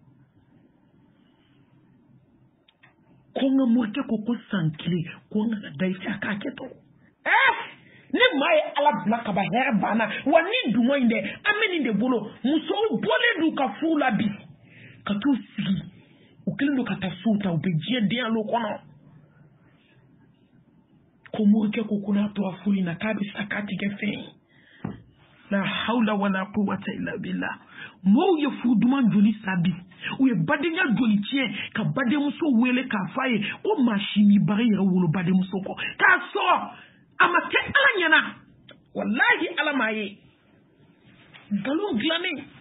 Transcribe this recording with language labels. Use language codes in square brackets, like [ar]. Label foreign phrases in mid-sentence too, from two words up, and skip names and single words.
[bm] ko n ka morikɛ ko san kelen ko n ka da i fɛ a k'a kɛ to ni maa ye ala bila ka ban hɛrɛ banna wa ni dunŋɔ in dɛ an bɛ nin de bolo musow bɔlen d'u ka furu la bi ka t'u sigi u kɛlen don ka taa sow ta u bɛ diɲɛ denyalo kɔnɔ ko morikɛ ko n'a tora furu in na k'a bɛ sa k'a tɛ kɛ fɛn ye [ar] لا حول ولا قوة إلا بالله [bm] mɔɔw ye furu duman joli sa bi u ye badenya joli tiɲɛ ka badenmuso wele k'a f'a ye ko maa si m'i bari yɛrɛ wolo badenmuso kɔ k'a sɔrɔ a ma kɛ ala ɲɛna wallahi ala m'a ye nkalon dilannen